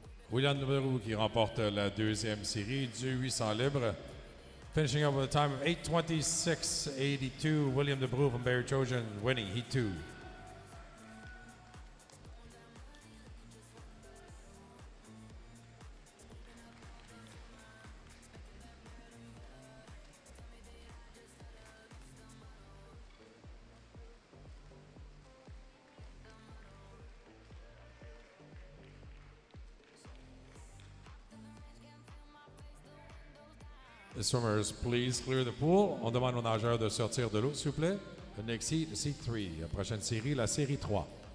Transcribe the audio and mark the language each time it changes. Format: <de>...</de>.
<fr>William DeBrew qui remporte la deuxième série du 800 libre.</fr> <en>Finishing up with a time of 8:26.82. William DeBrew from Barry Trojan winning Heat 2. The swimmers, please clear the pool.</en> <fr>On demande aux nageurs de sortir de l'eau, s'il vous plaît.</fr> <en>The next heat, Seat 3.</en> <fr>La prochaine série, la série 3.</fr>